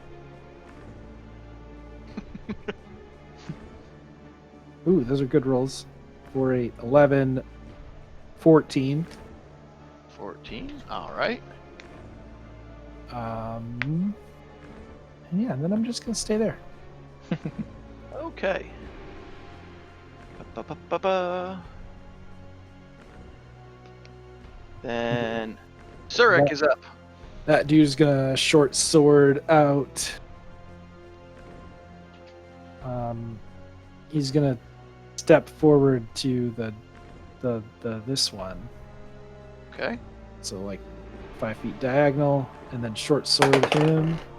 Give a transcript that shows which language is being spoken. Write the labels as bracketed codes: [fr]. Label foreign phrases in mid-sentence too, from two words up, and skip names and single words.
[en] Ooh, those are good rolls. 4, 8, 11, 14. 14. All right. And yeah, and then I'm just gonna stay there. Okay. Ba-ba-ba-ba-ba. Then Surik is up. That dude's gonna short sword out. He's gonna step forward to the this one. Okay. So like 5 feet diagonal, and then short sword him.